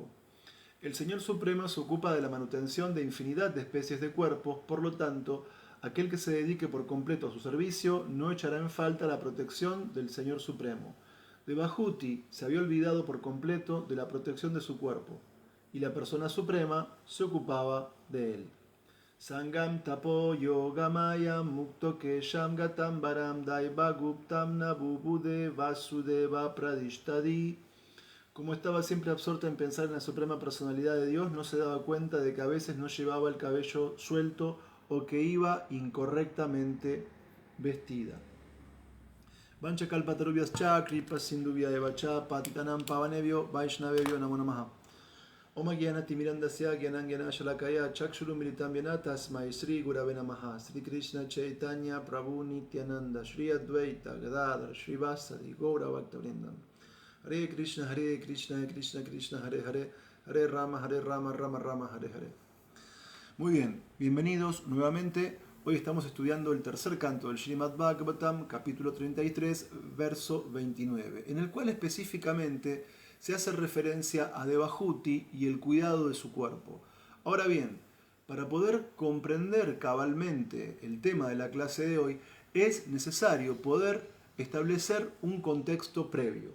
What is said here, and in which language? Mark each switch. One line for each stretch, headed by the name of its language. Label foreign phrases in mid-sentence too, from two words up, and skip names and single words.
Spanish: El Señor Supremo se ocupa de la manutención de infinidad de especies de cuerpos, por lo tanto, aquel que se dedique por completo a su servicio no echará en falta la protección del Señor Supremo. Devahuti se había olvidado por completo de la protección de su cuerpo, y la persona suprema se ocupaba de él.
Sanskrit: Sangam tapo yogamaya mukto kesham gatam varam daiva guptam nabubude vasudeva pradishtadi.
Spanish: Como estaba siempre absorta en pensar en la suprema personalidad de Dios, no se daba cuenta de que a veces no llevaba el cabello suelto o que iba incorrectamente vestida.
Sanskrit: Vancha kalpatarubyas kripa sindubhya eva cha patitanam pavanebhyo vaishnavebhyo namo namaha. Om Gyanati Mirandasya Gyanangyana Shalakaya Chakshuru Militam Vyena Tasmai Sri Gurave Namaha. Sri Krishna Chaitanya Prabhu Nityananda Sri Advaita Gadadhar Sri Vasari Gaura Bhaktavrindam. Hare Krishna Krishna Krishna Hare Hare Hare Rama Rama Rama Hare Hare.
Spanish: Muy bien, bienvenidos nuevamente. Hoy estamos estudiando el tercer canto del Srimad Bhagavatam, capítulo 33, verso 29, en el cual específicamente se hace referencia a Devahuti y el cuidado de su cuerpo. Ahora bien, para poder comprender cabalmente el tema de la clase de hoy, es necesario poder establecer un contexto previo.